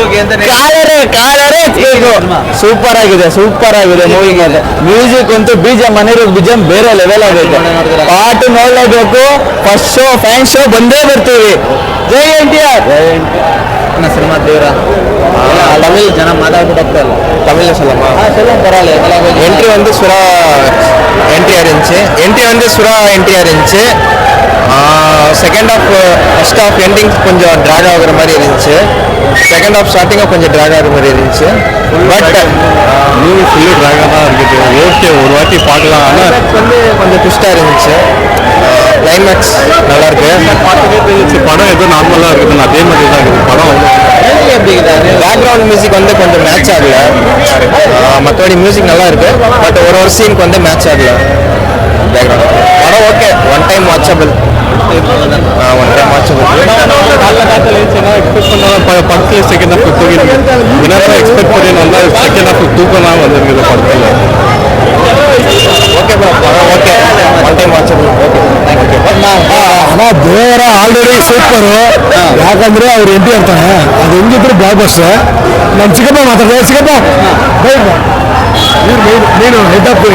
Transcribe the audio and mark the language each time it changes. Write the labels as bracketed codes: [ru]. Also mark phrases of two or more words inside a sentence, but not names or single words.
[kn] ಕಾಲರೇ ಸೂಪರ್ ಆಗಿದೆ ಮೂವಿ. ಮ್ಯೂಸಿಕ್ ಅಂತೂ BGM ಬೇರೆ ಲೆವೆಲ್ ಆಗೈತೆ. ಪಾರ್ಟ್ ನೋಡ್ಲೇಬೇಕು. [en] first show fan show [kn] ಬಂದೇ ಬರ್ತೀವಿ. ಜೈ NTR. ಸಿನಿಮಾ ದೇವರ ತಮಿಳ್ ಜನ ಮಾತಾಡ್ಬಿಟ್ಟು ತಮಿಳ್ [ta] சொல்லுங்க பரவாயில்ல. என்ட்ரி வந்து சுறா NTR இருந்துச்சு. NTR இருந்துச்சு. [en] second half first half ending [ta] கொஞ்சம் ட்ராக் ஆகுற மாதிரி இருந்துச்சு. [en] second half [ta] ஸ்டார்டிங்கும் கொஞ்சம் ட்ராக் ஆகுற மாதிரி இருந்துச்சு. பட் மூவி ஃபுல்லு ட்ராகாக தான் இருக்குது. ஓகே, ஒரு வாட்டி பார்க்கலாம். ஆனால் வந்து கொஞ்சம் ட்விஸ்டாக இருந்துச்சு. கிளைமேக்ஸ் நல்லா இருக்கு. படம் ஏதோ நார்மலாக இருக்குது. அதே மாதிரி தான் இருக்குது படம். [en] background music [ta] வந்து கொஞ்சம் மேட்ச் ஆகல. மற்றபடி மியூசிக் நல்லா இருக்கு. பட் ஒரு சீனுக்கு வந்து மேட்ச் ஆகல பேக்ரவுண்ட். படம் ஓகே, [en] one time watchable. one time watch [ta] படத்துல [en] second half [ta] தூக்கிட்டு என்னென்ன எக்ஸ்பெக்ட் பண்ணி நல்லா [en] second half [ta] தூக்கலாம் வந்திருக்குது படத்துல [en] okay bro okay one time watch okay [kn] ಅಣ್ಣ ದೇವರ ಆಲ್ರೆಡಿ ಸೂಪರು ಯಾಕಂದ್ರೆ ಅವ್ರು ಎಂಟಿ ಇರ್ತಾನೆ ಅದು ಹೆಂಗಿದ್ರು [en] block buster [kn] ನಮ್ಮ ಚಿಕ್ಕಪ್ಪ ಮಾತಾಡ್ತಾರೆ ಚಿಕ್ಕಪ್ಪ ನೀನು [en] head up